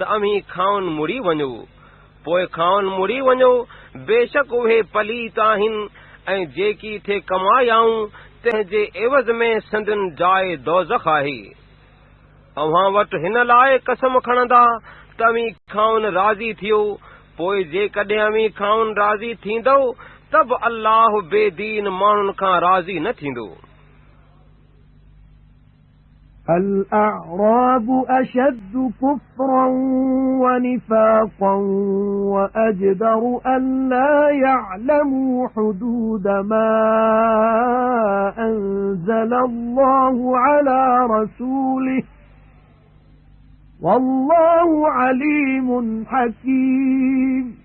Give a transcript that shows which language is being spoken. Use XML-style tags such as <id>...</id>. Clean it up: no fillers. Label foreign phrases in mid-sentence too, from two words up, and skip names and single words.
<sd>अव्हीं खाउन मुड़ी वञो पोइ खाउन मुड़ी वञो बेशक उहे पलीत आहिनि ऐं जेकी थे कमायाऊं तंहिंजे एवज़ में संदन जाइ दोज़ख आहे अव्हां वटि हिन लाइ कसम खणंदा त अव्हीं खाउन राज़ी थियो पोइ जेकॾहिं अव्हीं खाउन राज़ी थींदो त बि अल्लाह बेदीन माण्हुनि खां राज़ी न थींदो</sd> <ar>الأعراب أشد كفرا ونفاقا وأجدر أن لا يعلموا حدود ما أنزل الله على رسوله والله عليم حكيم</ar>